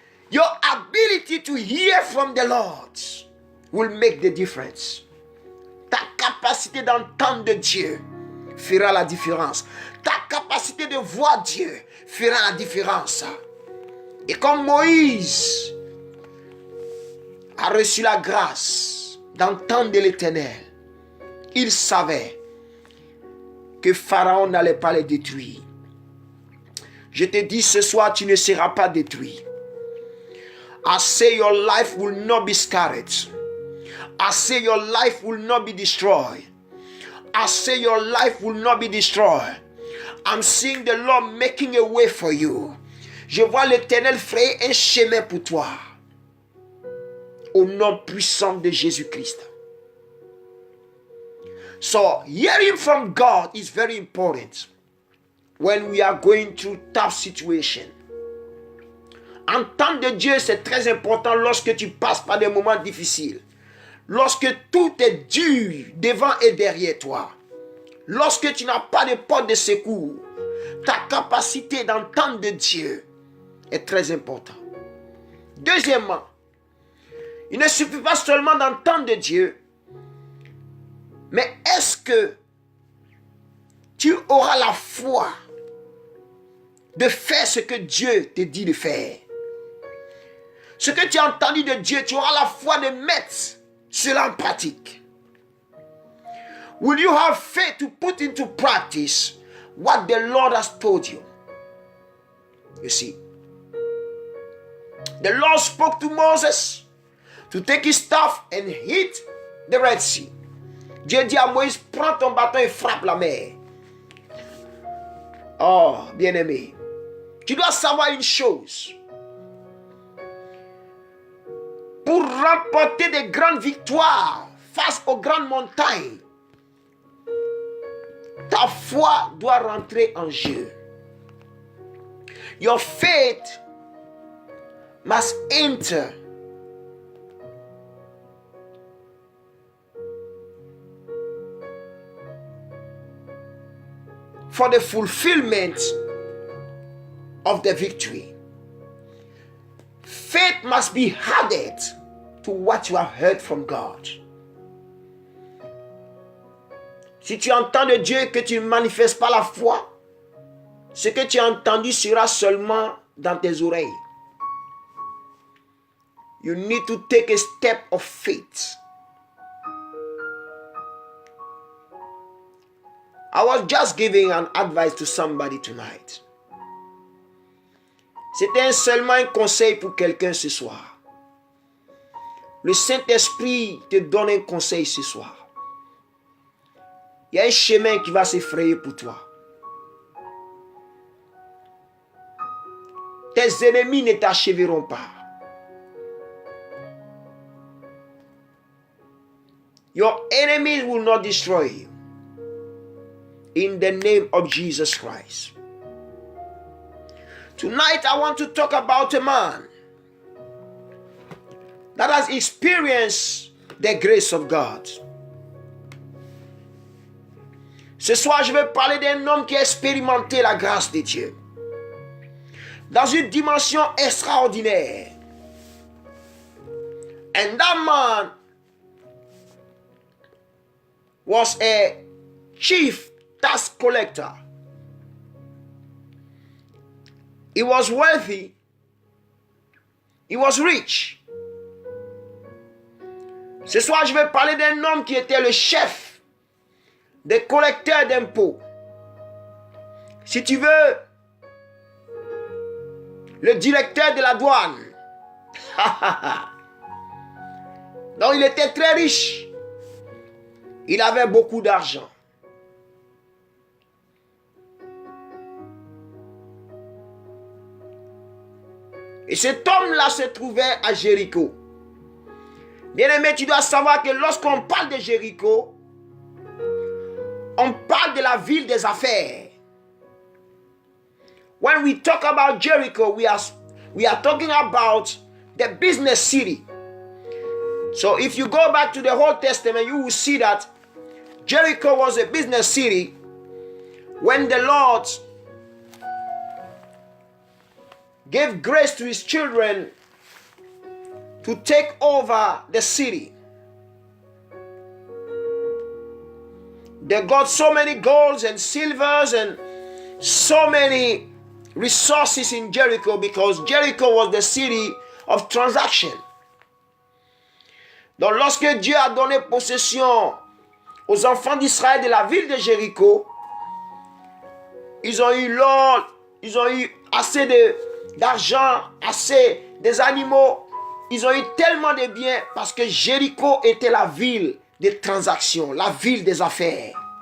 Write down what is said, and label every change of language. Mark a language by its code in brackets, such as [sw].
[en] Your ability to hear from the Lord will make the difference. [fr] Ta capacité d'entendre Dieu fera la différence. Ta capacité de voir Dieu fera la différence. Et comme Moïse a reçu la grâce d'entendre l'Éternel, il savait que Pharaon n'allait pas les détruire. Je te dis ce soir, tu ne seras pas détruit. [en] I say your life will not be scattered. I say your life will not be destroyed. I say your life will not be destroyed. I'm seeing the Lord making a way for you. [fr] Je vois l'Éternel frayer un chemin pour toi. Au nom puissant de Jésus-Christ. [en] So, hearing from God is very important when we are going through tough situations. [fr] Entendre de Dieu, c'est très important lorsque tu passes par des moments difficiles. Lorsque tout est dur devant et derrière toi. Lorsque tu n'as pas de porte de secours. Ta capacité d'entendre de Dieu est très importante. Deuxièmement, il ne suffit pas seulement d'entendre de Dieu, mais est-ce que tu auras la foi de faire ce que Dieu te dit de faire? Ce que tu as entendu de Dieu, tu auras la foi de mettre cela en pratique. [en] Will you have faith to put into practice what the Lord has told you? You see, the Lord spoke to Moses to take his staff and hit the Red Sea. [fr] Dieu dit à Moïse, prends ton bâton et frappe la mer. Oh, bien-aimé, tu dois savoir une chose. Pour remporter de grandes victoires face aux grandes montagnes, ta foi doit rentrer en jeu. [en] Your faith must enter. For the fulfillment of the victory. Faith must be added to what you have heard from God. [fr] Si tu entends de Dieu que tu ne manifestes pas la foi, ce que tu as entendu sera seulement dans tes oreilles. [en] you need to take a step of faith. I was just giving an advice to somebody tonight. [fr] C'était seulement un conseil pour quelqu'un ce soir. Le Saint-Esprit te donne un conseil ce soir. Il y a un chemin qui va s'effrayer pour toi. Tes ennemis ne t'achèveront pas. [en] Your enemies will not destroy you. In the name of Jesus Christ. Tonight I want to talk about a man that has experienced the grace of God. [fr] Ce soir, je vais parler d'un homme qui a expérimenté la grâce de Dieu dans une dimension extraordinaire. [en] And that man was a chief tax collector. He was wealthy. He was rich. [fr] Ce soir, je vais parler d'un homme qui était le chef des collecteurs d'impôts. Si tu veux, le directeur de la douane. Donc, il était très riche. Il avait beaucoup d'argent. Et cet homme-là se trouvait à Jéricho. Bien-aimé, tu dois savoir que lorsqu'on parle de Jéricho, on parle de la ville des affaires. [en] When we talk about Jericho, we are talking about the business city. So if you go back to the Old Testament, you will see that Jericho was a business city when the Lord gave grace to his children to take over the city. They got so many golds and silvers and so many resources in Jericho because Jericho was the city of transaction. [fr] Donc lorsque Dieu a donné possession aux enfants d'Israël de la ville de Jéricho, ils ont eu l'or, ils ont eu assez d'argent, assez des animaux, ils ont eu tellement de biens parce que Jéricho était la ville des transactions, la ville des affaires.